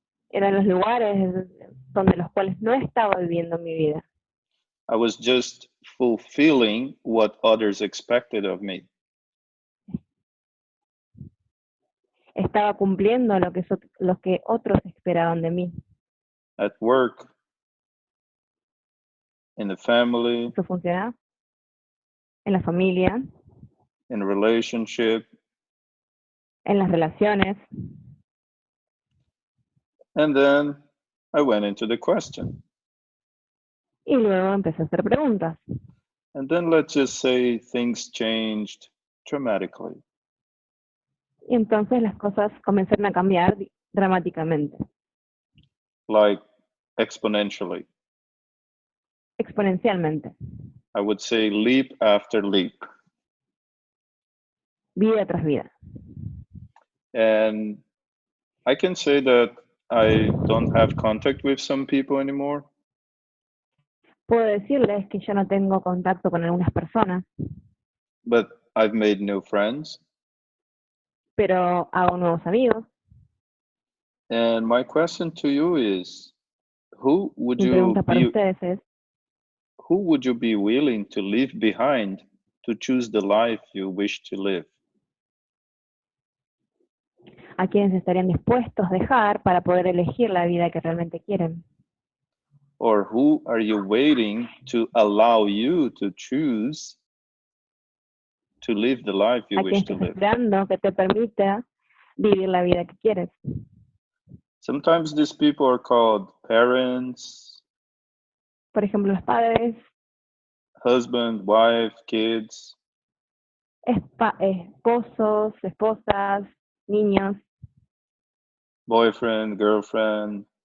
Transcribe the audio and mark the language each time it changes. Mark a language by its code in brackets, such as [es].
[es] eran los lugares donde los cuales no estaba viviendo mi vida. [en] I was just fulfilling what others expected of me. [es] Estaba cumpliendo lo que otros esperaban de mí. [en] At work, in the family, [es] ¿Eso funciona? En la familia, [en] in a relationship. [es] en las relaciones. [en] And then I went into the question. [es] Y luego empecé a hacer preguntas. [en] And then let's just say things changed dramatically. [es] Y entonces las cosas comenzaron a cambiar dramáticamente. [en] Like exponentially. [es] Exponencialmente. [en] I would say leap after leap. [es] Vida tras vida. [en] And I can say that I don't have contact with some people anymore. [es] Puedo decirles que yo no tengo contacto con algunas personas, [en] But I've made new friends. [es] pero hago nuevos amigos. [en] And my question to you is, who would [es] Mi pregunta para [en] you [es] ustedes es, [en] be willing to leave behind to choose the life you wish to live? [es] ¿a quiénes estarían dispuestos a dejar para poder elegir la vida que realmente quieren? [en] Or who are you waiting to allow you to choose to live the life you [es] ¿A quién [en] wish to [es] estás [en] live? [es] esperando que te permita vivir la vida que quieres? [en] Sometimes these people are called parents, [es] Por ejemplo, los padres, [en] husband, wife, kids. [es] esposos, esposas, niños. [en] Boyfriend, girlfriend,